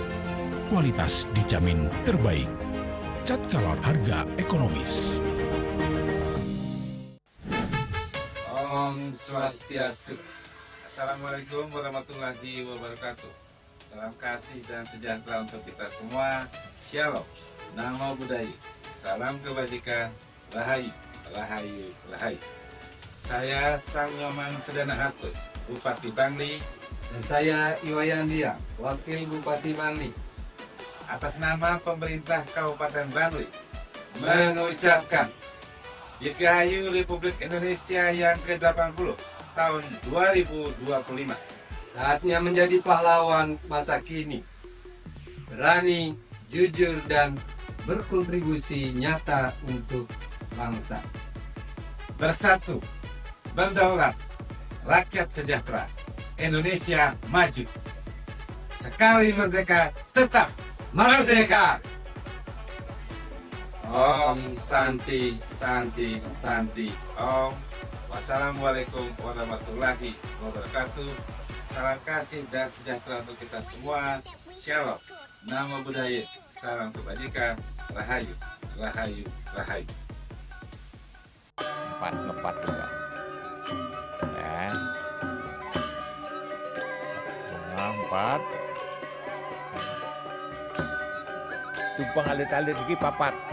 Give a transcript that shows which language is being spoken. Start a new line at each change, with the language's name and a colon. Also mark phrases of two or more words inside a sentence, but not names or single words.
Indonesian: Kualitas dijamin terbaik. Cat Color harga ekonomis.
Balinese: Om Swastiastu.
Arabic: السلام عليكم ورحمة الله وبركاته.
Indonesian: Salam kasih dan sejahtera untuk kita semua. Shalom.
Pali: Namo Buddhaya.
Indonesian: Salam kebajikan.
Javanese: Rahayu, rahayu, rahayu.
Indonesian: Saya Sang Nyoman Sedana Atur, Bupati Bangli. Dan saya Iwayandia, Wakil Bupati Bangli. Atas nama pemerintah Kabupaten Bangli mengucapkan Dirgahayu Republik Indonesia yang ke-80 tahun 2025. Saatnya menjadi pahlawan masa kini. Berani, jujur, dan berkontribusi nyata untuk bangsa. Bersatu, berdaulat, rakyat sejahtera, Indonesia maju. Sekali merdeka, tetap merdeka.
Sanskrit: Om Santi, Santi, Santi. Om.
Arabic: والسلام عليكم ورحمة الله وبركاته.
Indonesian: Salam kasih dan sejahtera untuk kita semua. Shalom.
Pali: Namo Buddhaya.
Indonesian: Salam kebajikan.
Javanese: Rahayu, rahayu, rahayu.
Balinese: Ngepat juga. Ya. 4. Tumpang alit-alit lagi papat.